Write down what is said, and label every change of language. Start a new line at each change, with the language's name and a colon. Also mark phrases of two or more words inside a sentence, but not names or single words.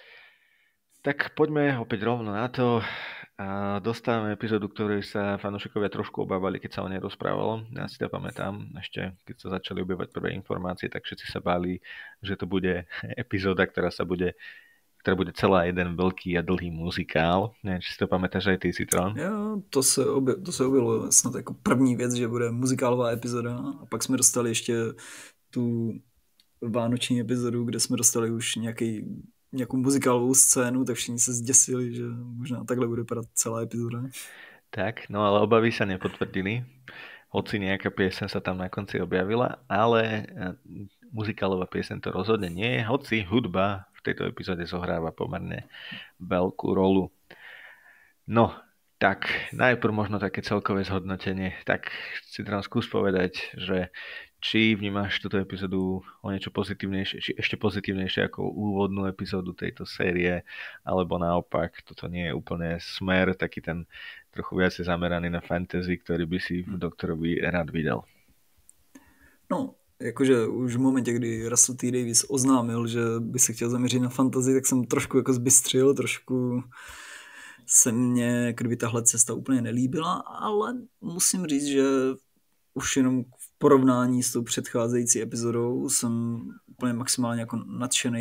Slovak: Tak poďme opäť rovno na to. A dostávame epizódu, ktorej sa fanúšikovia trošku obávali, keď sa o nej rozprávalo. Ja si to pamätám, ešte keď sa začali objavovať prvé informácie, tak všetci sa báli, že to bude epizóda, ktorá bude celá jeden veľký a dlhý muzikál. Neviem, či si to pamätáš aj ty, Citron.
Czech: Jo, to se objevilo snad jako první věc, že bude muzikálová epizoda, a pak jsme dostali ještě tu vánoční epizodu, kde jsme dostali už nějakou muzikálovou scénu, tak všichni se zděsili, že možná takhle bude vypadat celá epizoda.
Slovak: Tak, no ale obavy sa nepotvrdili. Hoci nejaká pieseň sa tam na konci objavila, ale muzikálová pieseň to rozhodne nie je, hoci hudba v tejto epizóde zohráva pomerne veľkú rolu. No, tak najprv možno také celkové zhodnotenie. Tak si teraz skús povedať, že či vnímaš túto epizódu o niečo pozitívnejšie, či ešte pozitívnejšie ako úvodnú epizódu tejto série, alebo naopak, toto nie je úplne smer, taký ten trochu viacej zameraný na fantasy, ktorý by si v Doktorovi rád videl.
Czech: No, jakože už v momentě, kdy Russell T. Davies oznámil, že by se chtěl zaměřit na fantasy, tak jsem trošku jako zbystřil, trošku se mně kdyby tahle cesta úplně nelíbila, ale musím říct, že už jenom v porovnání s tou předcházející epizodou jsem úplně maximálně jako nadšený.